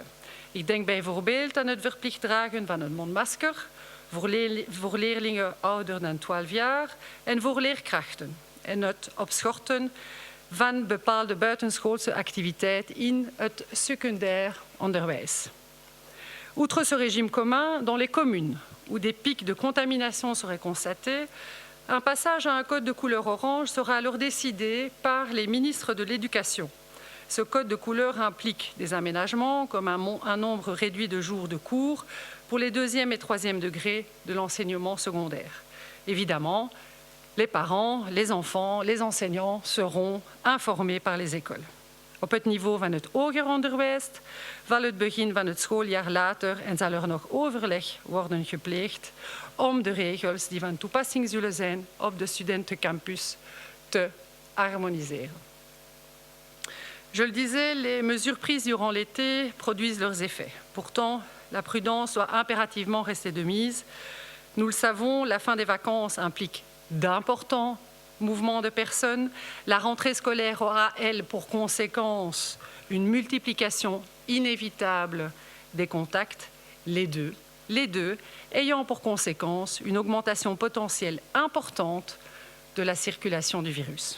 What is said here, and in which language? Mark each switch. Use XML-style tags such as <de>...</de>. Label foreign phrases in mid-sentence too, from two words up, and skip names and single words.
<nl>Ik denk bijvoorbeeld aan het verplicht dragen van een mondmasker voor leerlingen ouder dan 12 jaar en voor leerkrachten en het opschorten van bepaalde buitenschoolse activiteiten in het secundair onderwijs.</nl> <fr>Outre ce régime commun, dans les communes où des pics de contamination seraient constatés, un passage à un code de couleur orange sera alors décidé par les ministres de l'Éducation. Ce code de couleur implique des aménagements comme un nombre réduit de jours de cours pour les 2e et 3e degrés de l'enseignement secondaire. Évidemment, les parents, les enfants, les enseignants seront informés par les écoles.</fr> <nl>Op het niveau van het hoger onderwijs zal het begin van het schooljaar later en zal er nog overleg worden gepleegd om de regels die van toepassing zullen zijn op de studentencampus te harmoniseren.</nl> <fr>Je le disais, les mesures prises durant l'été produisent leurs effets. Pourtant, la prudence doit impérativement rester de mise. Nous le savons, la fin des vacances implique d'importants mouvements de personnes. La rentrée scolaire aura, elle, pour conséquence une multiplication inévitable des contacts, les deux ayant pour conséquence une augmentation potentielle importante de la circulation du virus.</fr>